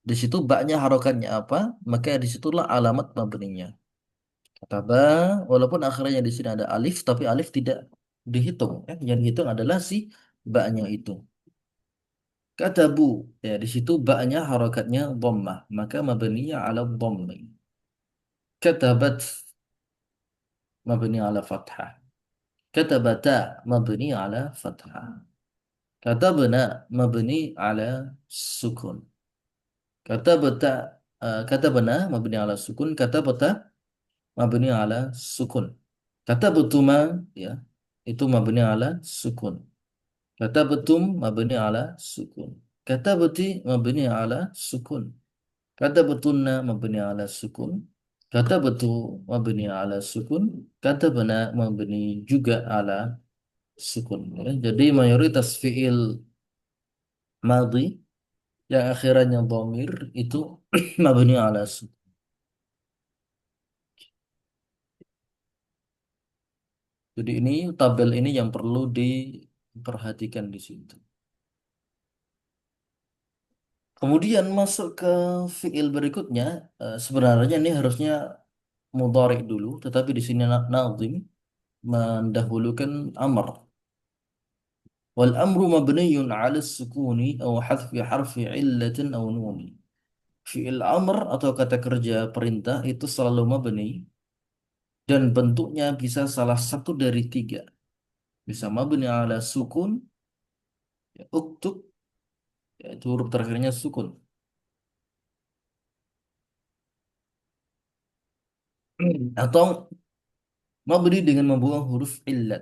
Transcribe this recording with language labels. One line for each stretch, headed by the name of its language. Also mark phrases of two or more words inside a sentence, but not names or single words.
Indonesian: Di situ baknya harokatnya apa, maka disitulah alamat mabninya. Kata ba, walaupun akhirnya di sini ada alif, tapi alif tidak dihitung. Ya. Yang dihitung adalah si baknya itu. Kata bu, ya di situ baknya harokatnya dhammah, maka mabninya
Arabic: على الضم. كتبتْ مبني على فتحة. كتبتا مبني على فتحة. كتبنَ مبني على سكون. كتبتا كتبنَ مبني على سكون. كتبتا مبني على سكون. Katabtuma
Indonesian: ya itu
Arabic: مبني على سكون. كتبتم مبني على سكون. كتبتِ مبني على سكون. كتبتنَّ مبني على سكون. كتبتُ مبني على سكون. كتبنا مبني juga على سكون.
Indonesian: Ya. Jadi mayoritas
Arabic: فعل ماضي
Indonesian: yang akhirannya dhamir itu
Arabic: مبني على سكون.
Indonesian: Jadi ini tabel ini yang perlu diperhatikan di situ. Kemudian masuk ke fiil berikutnya, sebenarnya ini harusnya mudhari dulu, tetapi di sini nazim mendahulukan amr.
Arabic: والأمر مبني على السكون أو حذف حرف علة أو نون. فعل أمر
Indonesian: atau kata kerja perintah itu selalu mabni dan bentuknya bisa salah satu dari tiga. Bisa
Arabic: مبني على سكون,
Indonesian: ya, uktub, yaitu huruf terakhirnya sukun. Atau mabni dengan membuang huruf illat.